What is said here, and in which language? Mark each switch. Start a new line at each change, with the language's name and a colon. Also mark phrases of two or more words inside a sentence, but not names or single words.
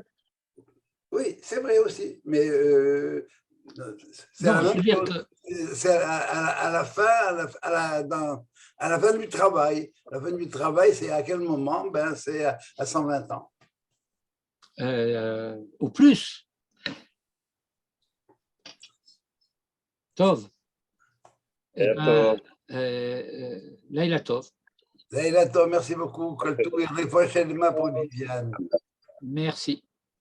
French: Oui, c'est vrai aussi, mais c'est à la fin du travail. La fin du travail, c'est à quel moment? Ben, c'est à 120 ans. Ou plus.
Hebrew: Tov. לילה טוב. לילה טוב,
French: merci beaucoup. Pour Viviane. Merci.